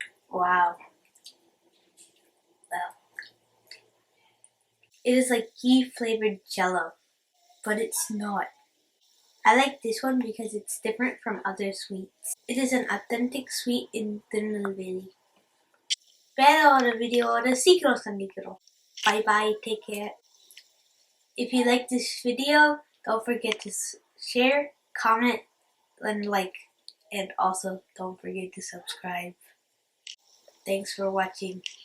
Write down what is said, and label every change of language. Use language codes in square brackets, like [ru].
[en] Wow. Well, it is like ghee flavored jello, but it's not. I like this one because it's different from other sweets. It is an authentic sweet in Tirunelveli. [ta] வேற ஒரு வீடியோவோட சீக்கிரம் சந்திக்கிறோம். [en] Bye bye, take care. If you like this video, don't forget to share, comment, and like. And also don't forget to subscribe. Thanks for watching.